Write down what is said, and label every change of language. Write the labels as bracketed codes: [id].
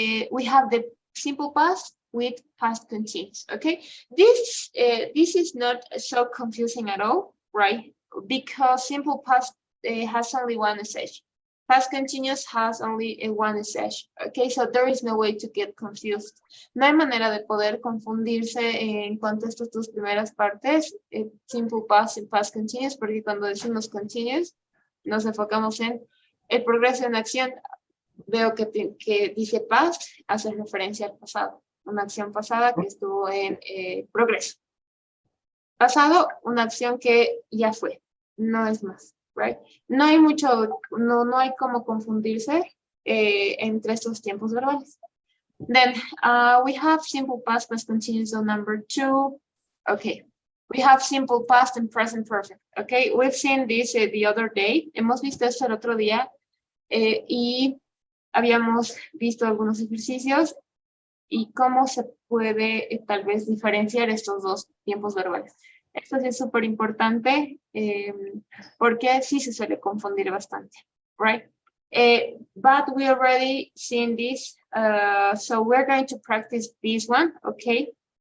[en] We have the simple past with past continuous, okay? This is not so confusing at all, right? Because simple past has only one SH. Past continuous has only one SH, okay? So there is no way to get confused. [es] No hay manera de poder confundirse en cuanto a estas dos primeras partes, simple past y past continuous, porque cuando decimos continuous, nos enfocamos en el progreso en acción. Veo que dice past, hace referencia al pasado, una acción pasada que estuvo en progreso. Pasado, una acción que ya fue, no es más, right? No hay mucho, no hay como confundirse entre estos tiempos verbales. [en] Then we have simple past continuous on number 2. Okay, we have simple past and present perfect. Okay, we've seen this the other day. [es] Hemos visto esto el otro día y habíamos visto algunos ejercicios y cómo se puede tal vez diferenciar estos dos tiempos verbales. Esto sí es súper importante porque sí se suele confundir bastante, right? [en] But we already seen this, so we're going to practice this one, okay?